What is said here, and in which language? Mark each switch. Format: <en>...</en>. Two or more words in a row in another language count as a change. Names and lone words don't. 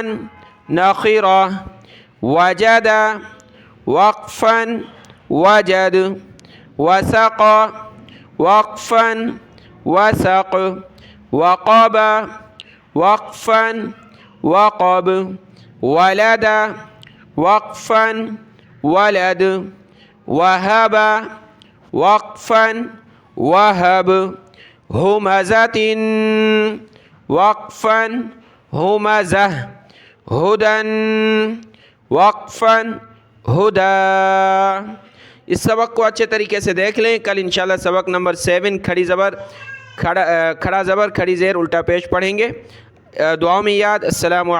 <ar>نخرة، وجد وقفاً وجد، وسق وقفاً وسق، وقب وقفاً وقب، ولد وقفاً ولد، وهب وقفاً وهب، همزةٍ وقفاً ہمزہ ہدن وقفاً ہدا۔</ar> <ur>اس سبق کو اچھے طریقے سے دیکھ لیں، کل انشاءاللہ سبق نمبر 7 کھڑی زبر کھڑا زبر کھڑی زیر الٹا پیش پڑھیں گے۔ دعاؤں میں یاد۔</ur>